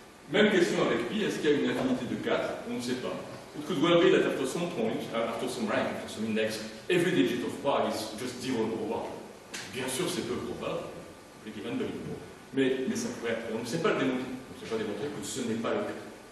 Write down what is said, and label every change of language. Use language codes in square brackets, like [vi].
[fr] Même question avec pi, est-ce qu'il y a une infinité de 4? On ne sait pas. [en] It could well be that after some point, after some rank, after some index, every digit of pi is just 0 or 1. [fr] Bien sûr, c'est peu probable, mais ça pourrait être. On ne sait pas le démontrer. On ne sait pas démontrer que ce n'est pas le cas.